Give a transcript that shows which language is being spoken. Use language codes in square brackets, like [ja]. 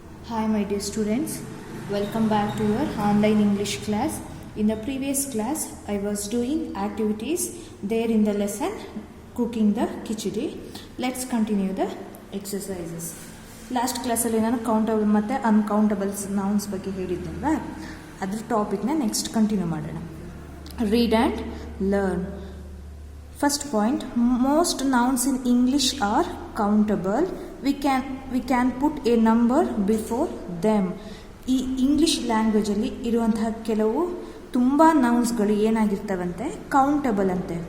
[en] Hi my dear students, welcome back to your online English class. In the previous class, I was doing activities there in the lesson cooking the khichdi. Let's continue the exercises. Last class [kn] ಅಲ್ಲಿ ನಾನು countable ಮತ್ತು ಅನ್ಕೌಂಟಬಲ್ಸ್ nouns ಬಗ್ಗೆ ಹೇಳಿದ್ದೆನಲ್ವಾ, ಅದ್ರ ಟಾಪಿಕ್ನ next continue ಮಾಡೋಣ. [en] Read and learn. First point, most nouns in English are countable. We can put a number before them. [kn] ಈ English ಲ್ಯಾಂಗ್ವೇಜಲ್ಲಿ ಇರುವಂತಹ ಕೆಲವು ತುಂಬ ನೌನ್ಸ್ಗಳು ಏನಾಗಿರ್ತವಂತೆ, ಕೌಂಟಬಲ್ ಅಂತೆ.